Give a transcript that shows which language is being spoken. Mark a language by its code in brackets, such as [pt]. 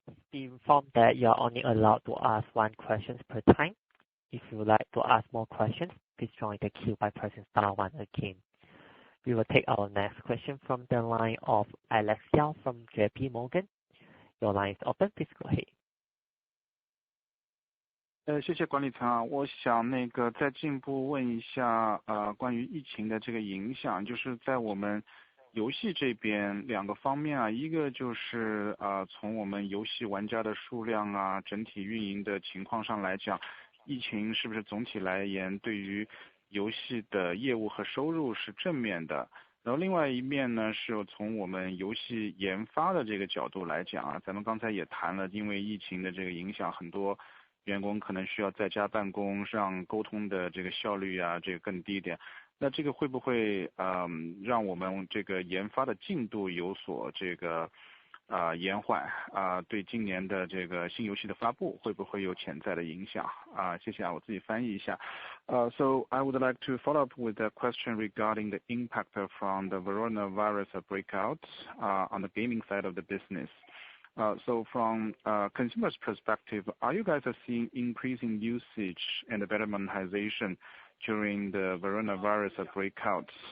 [en] Be informed that you are only allowed to ask one question per time. If you would like to ask more questions, please join the queue by pressing star 1 again. We will take our next question from the line of Alex Yao from JP Morgan. Your line is open. Please go ahead. [zh] 谢谢管理层，我想再进一步问一下关于疫情的这个影响，就是在我们游戏这边两个方面一个就是从我们游戏玩家的数量整体运营的情况上来讲，疫情是不是总体来言对于游戏的业务和收入是正面的？然后另外一面呢，是从我们游戏研发的这个角度来讲咱们刚才也谈了，因为疫情的这个影响，很多员工可能需要在家办公，让沟通的这个效率这个更低一点。那这个会不会让我们这个研发的进度有所这个延缓对今年的这个新游戏的发布会不会有潜在的影响谢谢我自己翻译一下。 [en] So I would like to follow up with a question regarding the impact from the coronavirus breakout on the gaming side of the business. So from consumers' perspective, are you guys seeing increasing usage and a better monetization during the coronavirus breakouts?